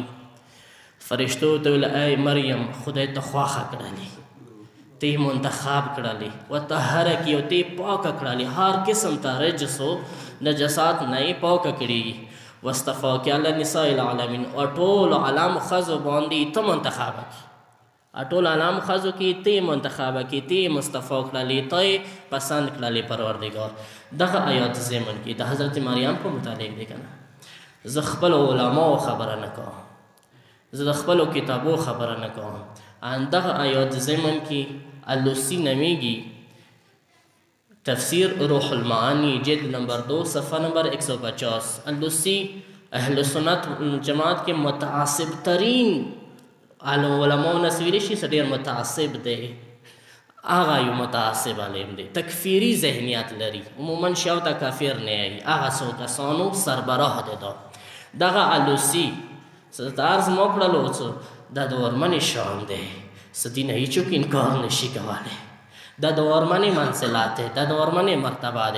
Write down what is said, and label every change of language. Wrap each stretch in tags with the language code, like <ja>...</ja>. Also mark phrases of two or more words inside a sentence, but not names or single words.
<ps>فرشتو ته ویل ای مریم خدای ته خواښه کړلې، تی منتخب کړلې، وطهرک او تی پاکه کړلې، هر قسم ته رجس و نجسات نه یې پاکه کړي،</ps> <ar>واصطفاک علی نساء العالمین،</ar> <ps>او ټول عالم ښځو باندې ته منتخبه کړي، ټول عالم ښځو کې ته منتخبه کړي، ته مصطفی کړلې، ته پسند کړلې پروردګار. دغه آیات ضمن کې د حضرت مریم په متعلق دی که نه. زه خپلو علماو خبره نه کوم، زه د خپلو کتابو خبره نه کوم. دغه آیات ضمن کې الوسی نمیږي تفسیر روح المعانی</ps> <ur>جلد نمبر 2 صفحہ نمبر 150.</ur> <ps>الوسی</ps> <ur>اہل سنت جماعت کے متعصب ترین علماء</ur> <ps>نسویلی شي ډېر متعصب دی، هغه یو متعصب عالم دی، تکفیری ذهنیت لري، عموما شاو ته کافر نه یي، هغه څو کسانو سربراه دی. دغه الوسی څه عرض مو کړلو څه دا د ورمنې شان دی، څه دینه هیڅوک انکار نشي کولی، دا د ورمنې منزلات دی، دا د ورمنې مرتبه دی.</ps>